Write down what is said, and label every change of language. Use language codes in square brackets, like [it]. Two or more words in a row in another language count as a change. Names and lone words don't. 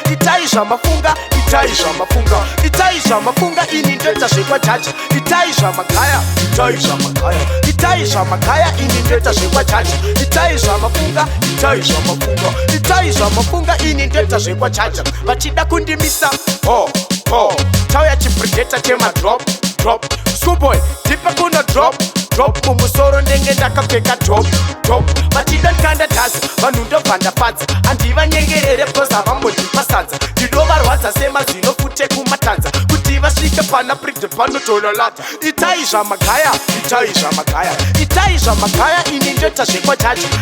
[sn] Itai zvamafunga, itai zvamafunga. Itai zvamafunga, ini ndoita zvekwachacha. Itai zvamakaya, itai zvamakaya. Itai zvamakaya, ini ndoita zvekwachacha. Itai zvamafunga, itai zvamafunga. Itai zvamafunga, ini ndoita zvekwachacha. Vachida kundimisa, ho, ho. Chauya chipredator chema [en] drop, drop. [sn] Schoolboy, tipe kuno [en] drop, drop. [sn] Mumusoro ndenge ndakapfeka [en] top, top. [sn] Vachida ndikanda dhasi, vanhu ndobva ndafadza. Handivanyengerere because havambondipa sadza. Ndinovarwadza semazino fuche kumatadza. Kuti vasvike pana prison panotonalata. Itai zvamakaya, itai zvamakaya. Itai zvamakaya, ini ndoita zvekwachacha.